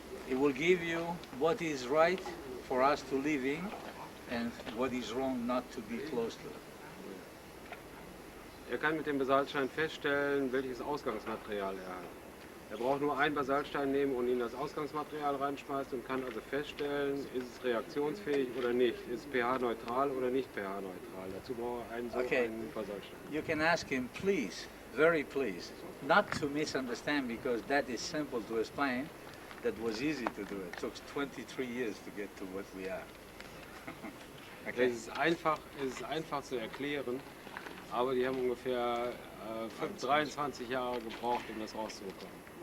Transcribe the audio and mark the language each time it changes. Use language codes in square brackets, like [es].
[en] It will give you what is right for us to live in and what is wrong not to be close to. [de] Kann mit dem Basaltstein feststellen, welches Ausgangsmaterial er hat. Er braucht nur einen Basaltstein nehmen und ihn das Ausgangsmaterial reinschmeißen und kann also feststellen, ist es reaktionsfähig oder nicht, ist es pH-neutral oder nicht pH-neutral. Dazu braucht er einen Basaltstein. [en] You can ask him, please very pleased. Not to misunderstand, because that is simple to explain. That was easy to do. It took 23 years to get to what we are. Okay. [de] Es ist einfach zu erklären, aber die haben ungefähr 23 Jahre gebraucht, um das rauszubekommen.